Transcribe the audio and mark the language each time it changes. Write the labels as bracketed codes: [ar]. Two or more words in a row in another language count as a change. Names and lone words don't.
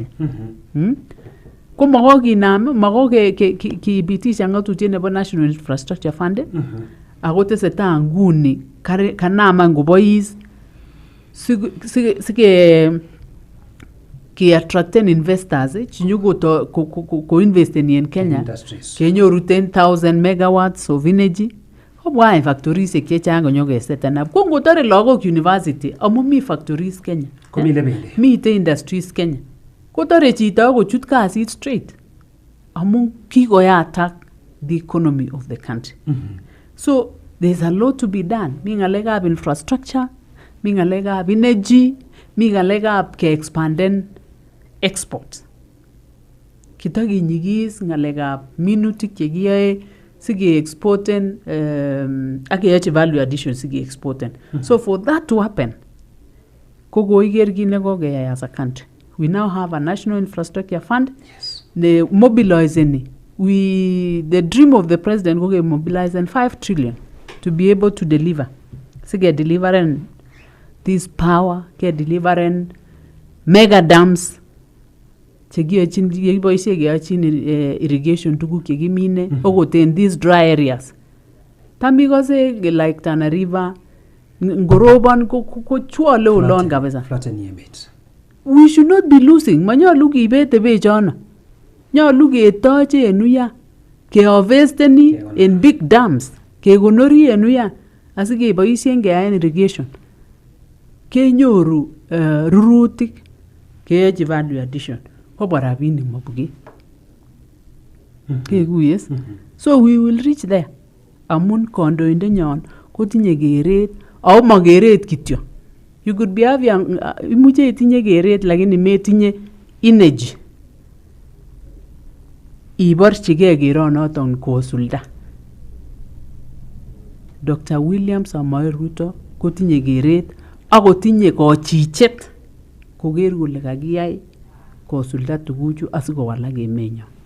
[kln] Ko makokinam kibitisha ngatutiet nebo National Infrastructure Fund ako tesetai nguni kanama ngobois sike attracten investors chinyu ko investen [en] in Kenya [kln] kenyoru 10,000 megawatts [en] of energy [kln] kobwa factories chechang konyokesetan up ko ngotore lagok university amu mi factories Kenya mite industries Kenya kotore chito kochut kasit straight amu kikoyatak [en] the economy of the country. So there's a lot to be done. [kln] Mi ngalekab infrastructure, mi ngalekab energy, mi ngalekab ke expanden export. Kitakinyigis ngalekab minutik chekiyoe sige exporten ak keyochi [en] value addition [kln] sige exporten. [en] So for that to happen [kln] kokoiker kit nekokeyai [en] as a country. We now have a National Infrastructure Fund. The mobilizing the dream of the president go mobilize 5 trillion to be able to deliver. Sige delivering this power, ke delivering mega dams. [kln] Chegiyochin irrigation tuguk chekimine okoten [en] these dry areas. [kln] Tamikose like Tana River ngorobon ko chwole olon kabisa. [en] We should not be losing. [kln] Manyolu kibete bechono. Nyolu ketoche enuya. Keovesteni [en] in big dams. [kln] Kekonori enuya. Asikeboisien keyaen irrigation. Kenyoru rurutik. Keyochi [en] value addition. [kln] Kobwa rabinik mabuge. Kekuyes. [en] So we will reach there. [kln] Amun kandoindenyon kotinye keret au makeret kityo. [en] You could be having [kln] imuche itinye keret lakini metinye energy. Iborchige keronoton kosulda. Dr. William Samoei Ruto kotinye keret akotinye kochichet koker kole kakiyai kosulda tuguchu asikowalak emenyo.